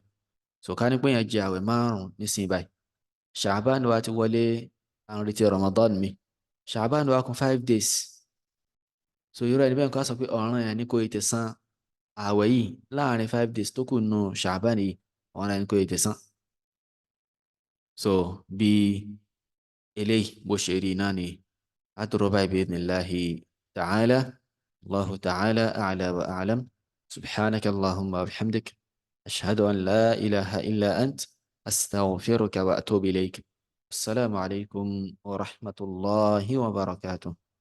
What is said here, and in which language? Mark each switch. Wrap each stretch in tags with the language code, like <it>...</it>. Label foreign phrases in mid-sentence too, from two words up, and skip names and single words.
<yo>So ká ní pé yẹn jẹ àwẹ̀ 5 nísìnyí báyìí, Sha'ban wa ti wọlé, à ń retí Ramadan mi, Sha'ban wa kún 5 days, so irú ẹni bẹ́ẹ̀ kó sọ pé ọ̀ranyàn ni kó tètè san àwẹ̀ yìí láàrin 5 days tó kù nù Sha'ban yìí, ọ̀ranyàn ni kó tètè san. So bí eléyìí bó ṣe rí náà ni adúró báyìí</yo> <ar>بإذن الله تعالى. الله تعالى أعلى وأعلم. سبحانك اللهم وبحمدك أشهد أن لا إله إلا أنت أستغفرك وأتوب إليك. السلام عليكم ورحمة الله وبركاته.</ar>